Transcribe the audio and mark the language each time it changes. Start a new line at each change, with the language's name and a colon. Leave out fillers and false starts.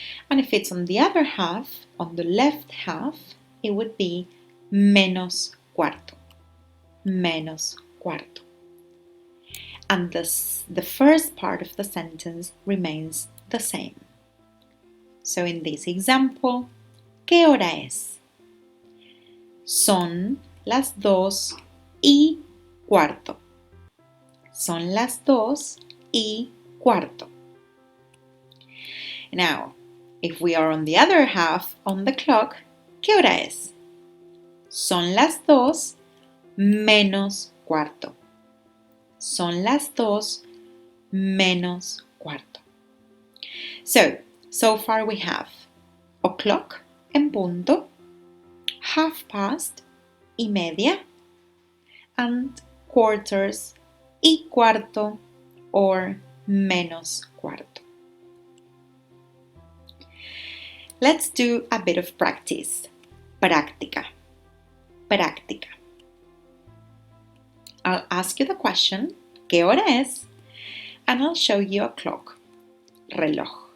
English: And if it's on the other half, on the left half, it would be
Spanish: menos cuarto. Menos cuarto.
English: And the first part of the sentence remains the same. So in this example,
Spanish: ¿qué hora es? Son las 2 y cuarto. Son las 2 y cuarto.
English: Now, if we are on the other half on the clock,
Spanish: ¿qué hora es? Son las 2 menos cuarto. Son las 2 menos cuarto.
English: So far we have o'clock
Spanish: en punto,
English: half past
Spanish: y media,
English: and quarters,
Spanish: y cuarto or menos cuarto.
English: Let's do a bit of practice.
Spanish: Práctica. Práctica.
English: I'll ask you the question,
Spanish: ¿qué hora es?
English: And I'll show you a clock, reloj.